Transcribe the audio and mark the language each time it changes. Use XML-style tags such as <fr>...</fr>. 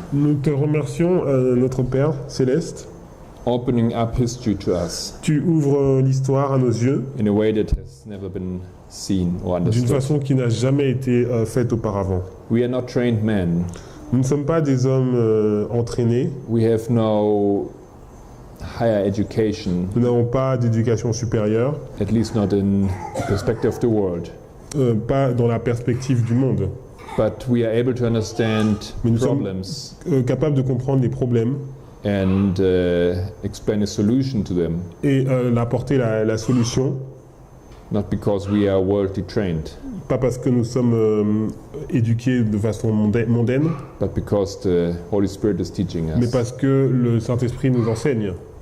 <fr>Nous te remercions, notre Père céleste.</fr> <en>opening up history to us</en> <fr>Tu ouvres l'histoire à nos yeux</fr> <en>in a way that has never been seen or</en> <fr>d'une</fr> <en>understood.</en> <fr>façon qui n'a jamais été faite auparavant.</fr> <en>We are not trained men.</en> <fr>Nous ne sommes pas des hommes entraînés,</fr> <en>We have no higher education,</en> <fr>nous n'avons pas d'éducation supérieure,</fr> <en>at least not in the perspective of the world.</en> <fr>pas dans la perspective du monde,</fr> <en>But we are able to understand</en> <fr>Mais nous sommes-</fr> <en>problems</en> <fr>capables de comprendre les problèmes</fr> <en>and explain a solution to them,</en> <fr>et apporter la solution,</fr> <en>not because we are worldly trained,</en> <fr>pas parce que nous sommes éduqués de façon mondaine,</fr> <en>but because the Holy Spirit is teaching</en> <fr>mais</fr> <en>us.</en> <fr>parce que le Saint-Esprit nous enseigne.</fr>